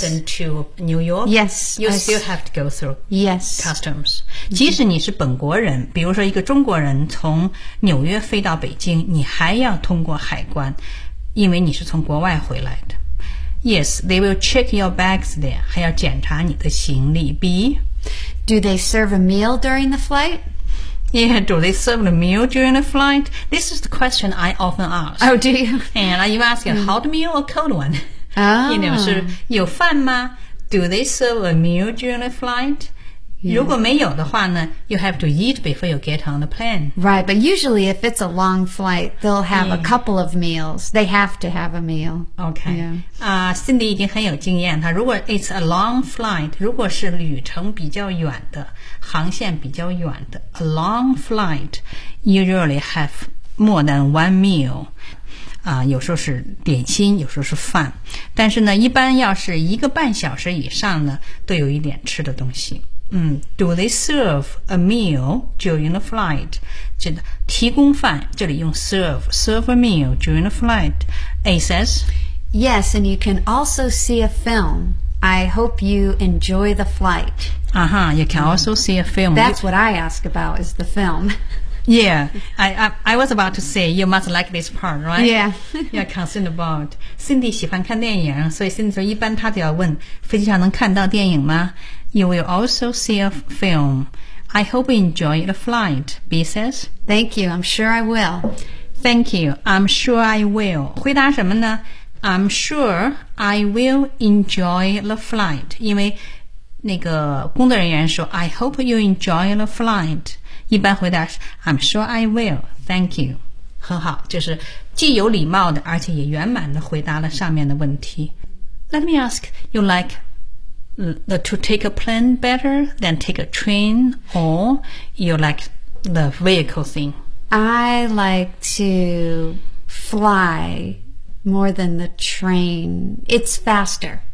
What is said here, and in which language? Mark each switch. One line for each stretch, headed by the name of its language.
English: London to New York? Yes. You still have to go through、 yes. customs.
Chinese: 即使你是本国人比如说一个中国人从纽约飞到北京你还要通过海关因为你是从国外回来的。
English: Yes, they will check your bags there,
Chinese: 还要检查你的行李。
English: B, Do they serve a meal during the flight? Yeah, do they serve the meal during the flight? This is the question I often ask. Oh, do you? And are you asking a hot meal or a cold one? Oh. You know,
Chinese: 是有饭吗?
English: Do they serve a meal during the flight? Yeah.
Chinese: 如果没有的话呢,
English: you have to eat before you get on the plane. Right, but usually if it's a long flight, they'll have、yeah. a couple of meals. They have to have a meal. Okay. Yeah.
Chinese: Cindy 已经很有经验她如果
English: it's a long flight,
Chinese: 如果是旅程比较远的航线比较远的
English: a long flight usually have more than one meal.
Chinese: 有时候是点心有时候是饭。但是呢一般要是一个半小时以上呢都有一点吃的东西。
English: Do they serve a meal during the flight?
Chinese: 这个提供饭这里用
English: serve, serve a meal during the flight. A says, Yes, and you can also see a film. I hope you enjoy the flight. Uh-huh, you can also see a film. That's what I ask about is the film. Yeah, I was about to say you must like this part, right? Yeah. You're concerned about.
Chinese: Cindy 喜欢看电影所以 Cindy 说一般她都要问飞机上能看到电影吗?
English: You will also see a film. I hope you enjoy the flight, B says. Thank you, I'm sure I will. Thank you, I'm sure I will.
Chinese: 回答什么呢?
English: I'm sure I will enjoy the flight.
Chinese: 因为那个工作人员说
English: I hope you enjoy the flight.
Chinese: 一般回答是
English: I'm sure I will. Thank you.
Chinese: 很好就是既有礼貌的而且也圆满地回答了上面的问题。
English: Let me ask, you liketo take a plane better than take a train or you like the vehicle thing? I like to fly more than the train. It's faster.